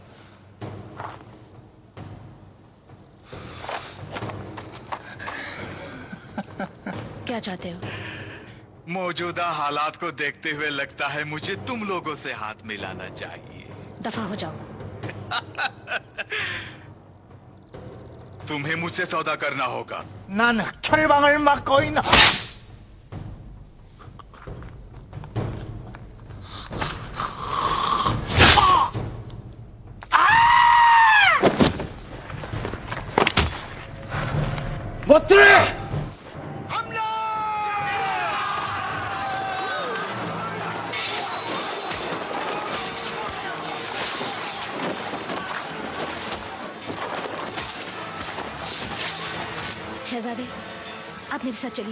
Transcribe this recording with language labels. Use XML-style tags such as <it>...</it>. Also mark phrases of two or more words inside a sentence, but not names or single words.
<hi>क्या चाहते हो? मौजूदा हालात को देखते हुए लगता है मुझे तुम लोगों से हाथ मिलाना चाहिए। दफा हो जाओ। तुम्हें मुझसे सौदा करना होगा।</hi> <ko>나는 철방을 맡고 있나? 못들어!</ko> <hi>शहजादे, आप मेरे साथ चलिए।</hi>